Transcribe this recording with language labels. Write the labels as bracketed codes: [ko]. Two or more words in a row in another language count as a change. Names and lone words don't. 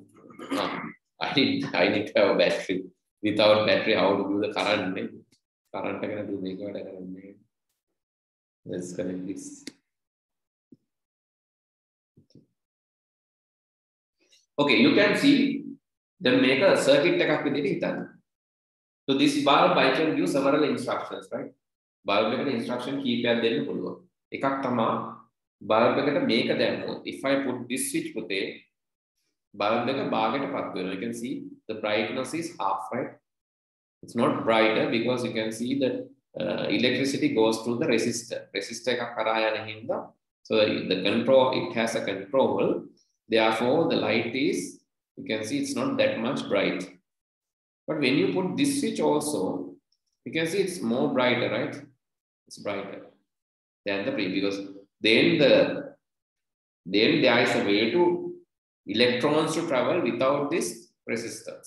[en] I need to have a battery. Without battery, how to do the current? Current I can do the let's connect this. Okay, you can see then make a circuit [si] එකක් විදිහට හිතන්න. [en] So this bulb I can use several instructions, right? [si] Bulb එකට instruction කීපයක් දෙන්න පුළුවන්. එකක් තමයි bulb එකට මේක දැම්මොත් [en] if I put this switch [si] පුතේ bulb එක භාගයට පත් වෙනවා. [en] You can see the brightness is half, right? It's not brighter because you can see that electricity goes through the resistor. Resistor [si] එකක් කරා යන හින්දා [en] so the control, it has a control. Therefore, the light is, you can see it's not that much bright. But when you put this switch also, you can see it's more brighter, right? It's brighter than the previous because then there is a way to electrons to travel without this resistance.